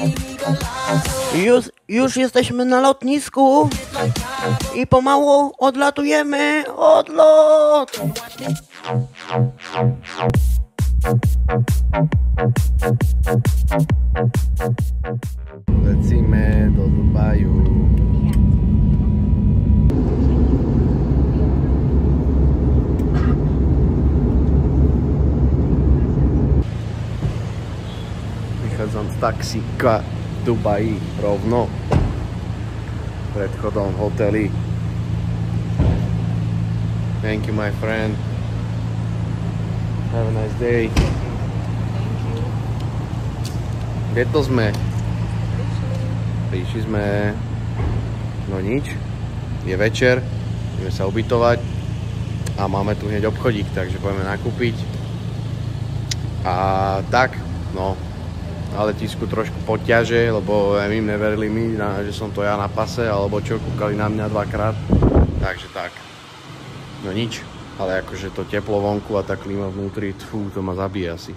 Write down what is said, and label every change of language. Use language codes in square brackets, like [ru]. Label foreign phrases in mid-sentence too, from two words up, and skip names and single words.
[pl] Już jesteśmy na lotnisku i pomału odlatujemy. Odlot! Lecimy do Dubaju. [sk] Vychádzam z taxíka v Dubaji rovno pred chodom v hoteli. [en] Thank you, my friend. Have a nice day. [sk] Kde to sme? Prišli sme, no nič, je večer, ideme sa ubytovať a máme tu hneď obchodík, takže budeme nakúpiť. A tak, no, na letisku trošku poťaže, lebo im neverili mi, že som to ja na pase, alebo čo, kúkali na mňa dvakrát, takže tak, no nič, ale akože to teplo vonku a tá klíma vnútri, to ma zabije asi.